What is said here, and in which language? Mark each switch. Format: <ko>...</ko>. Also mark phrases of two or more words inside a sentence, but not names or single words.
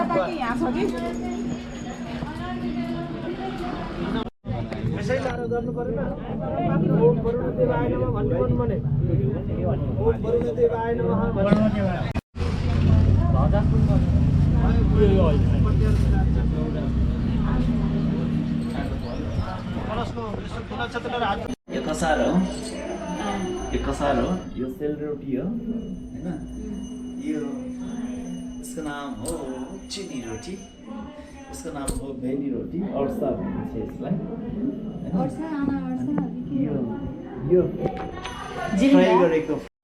<ne>यसै लाएर गर्नु पर्दैन</ne> <sa>ओम वरुण देवाय नमः</sa> <ne>भन्ने पनि भने</ne> <sa>ओम वरुण देवाय नमः</sa> <ne>यो कसार हो यो सेलरोटी हो हैन यो इसको नाम हो चिनी रोटी इसको नाम हो भेनी रोटी अर्सा भन्छ यसलाई यो फ्राई गरेको</ne>